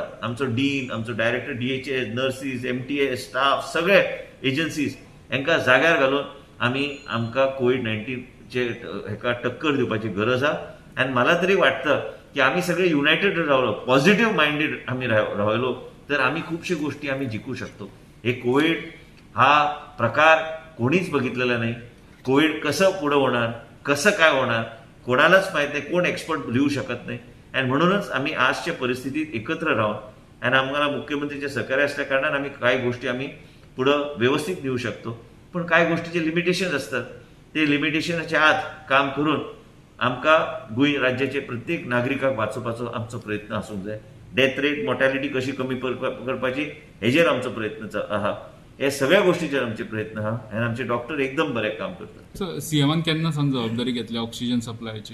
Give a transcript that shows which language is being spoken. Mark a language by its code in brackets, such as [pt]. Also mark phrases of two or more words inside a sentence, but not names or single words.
[kok] आमचो डीन, आमचो डायरेक्टर DHS, नर्सीस, MTS, स्टाफ, सगळे एजन्सीज हांकां जाग्यार घालून आमकां कोविड-19चे हेका टक्कर दिवपाची गरज आहा. आनी मला तरी वाटतं की आमी सगळे युनायटेड रावलो, [en] positive minded [kok] आमी रावलो तर आमी खुबशे गोष्टी आमी जिखू शकतो. [mr] हे कोविड हा प्रकार कोणीच बघितलेला नाही. कोविड कसं पुढे होणार, कसं काय होणार, कोणालाच माहित नाही, कोण एक्सपर्ट लिहू शकत नाही. आणि म्हणूनच आम्ही आजच्या परिस्थितीत एकत्र राहून आणि आम्हाला मुख्यमंत्रीचे सहकार्य असल्या कारणान आम्ही काही गोष्टी आम्ही पुढं व्यवस्थित नेऊ शकतो. पण काही गोष्टीचे लिमिटेशन असतात. [kok] ते लिमिटेशनच्या आत काम करून आमकां गोंय राज्याचे प्रत्येक नागरिकाक वाचोवपाचो आमचो प्रयत्न आसूंक जाय. [en] death rate, [kok] मोर्टॅलिटी कशी कमी करपाची हेजेर आमचो प्रयत्न आहा. हे सगळ्या गोष्टीचेर आमचे प्रयत्न आहा आनी आमचे डॉक्टर एकदम बरें काम करतात. सीएमान केन्ना सांग जबाबदारी घेतली [en] oxygen supply?